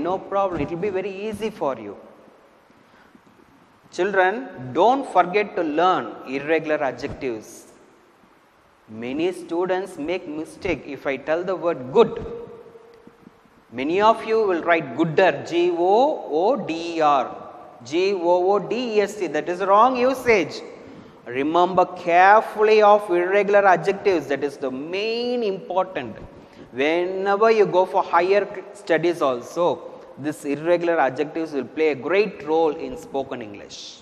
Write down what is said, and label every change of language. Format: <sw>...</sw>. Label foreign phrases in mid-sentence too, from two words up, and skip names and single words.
<en>No problem. It will be very easy for you. Children, don't forget to learn irregular adjectives. Many students make mistake. If I tell the word good, many of you will write gooder, G-O-O-D-E-R, G-O-O-D-E-S-T. That is wrong usage. Remember carefully of irregular adjectives. That is the main important. Whenever you go for higher studies also, this irregular adjectives will play a great role in spoken English.</en>